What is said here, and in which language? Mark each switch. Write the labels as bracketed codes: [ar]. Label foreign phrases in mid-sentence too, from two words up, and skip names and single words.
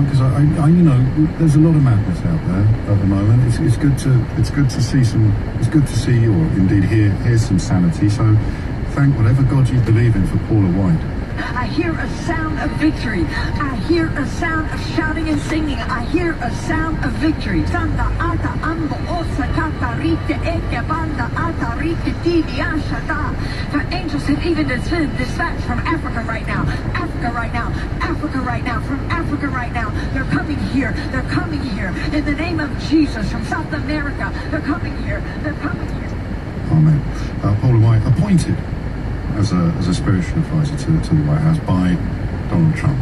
[en] Because I you know, there's a lot of madness out there at the moment. It's good to see some. It's good to see, or indeed hear some sanity. So, thank whatever God you believe in for Paula White. I hear a sound of victory. I hear a sound of shouting and singing. I hear a sound of victory. Santa ata ambo osa kata rite eke banda ata rite tibi ashata. The angels have even been dispatched from Africa right now. Africa right now. Africa right now. From Africa right now. They're coming here. They're coming here. In the name of Jesus. From South America. They're coming here. They're coming here. Amen. Paula White appointed as a spiritual advisor to the White House by Donald Trump.